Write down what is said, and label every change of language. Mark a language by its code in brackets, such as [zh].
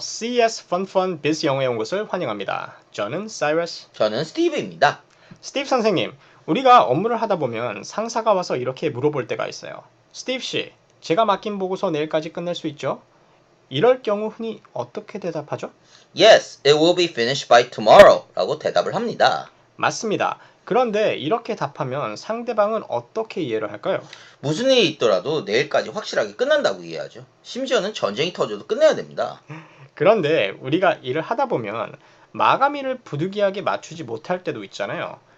[ko] CS Fun Biz 영어의 연구소를 환영합니다. 저는 사이러스. 저는 스티브입니다. 스티브 선생님, 우리가 업무를 하다 보면 상사가 와서 이렇게 물어볼 때가 있어요. 스티브 씨, 제가 맡긴 보고서 내일까지 끝낼 수 있죠? 이럴 경우 흔히 어떻게 대답하죠? [en] Yes, it will be finished by tomorrow [ko] 라고 대답을 합니다. 맞습니다. 그런데 이렇게 답하면 상대방은 어떻게 이해를 할까요? 무슨 일이 있더라도 내일까지 확실하게 끝난다고 이해하죠. 심지어는 전쟁이 터져도 끝내야 됩니다. 그런데 우리가 일을 하다 보면 마감일을 부득이하게 맞추지 못할 때도 있잖아요.